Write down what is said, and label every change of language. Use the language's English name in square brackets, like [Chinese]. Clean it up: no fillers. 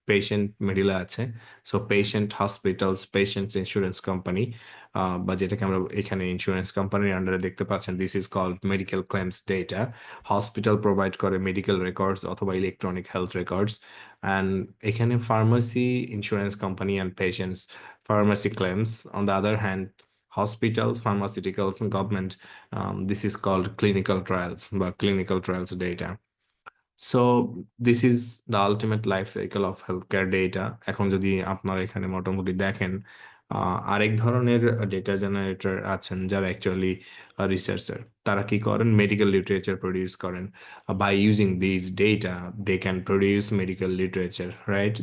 [Bangla] Patient মিডিলে আছে। So patient, hospitals, patients, insurance company, বা যেটাকে আমরা এখানে ইন্স্যুরেন্স কোম্পানির আন্ডারে দেখতে পাচ্ছেন, [English] This is called medical claims data. [Bangla] Hospital provide করে মেডিকেল রেকর্ডস অথবা ইলেকট্রনিক হেলথ রেকর্ডস। [English] And এখানে pharmacy, insurance company and patients, pharmacy claims. On the other hand, hospitals, pharmaceuticals, and government, this is called clinical trials বা clinical trials data. So this is the ultimate life cycle of health care data. [Bangla] এখন যদি আপনারা এখানে মোটামুটি দেখেন, আরেক ধরনের data generator আছেন যারা অ্যাকচুয়ালি রিসার্চার। তারা কি করেন? মেডিকেল লিটারেচার প্রডিউস করেন। [English] By using this data they can produce medical literature, right?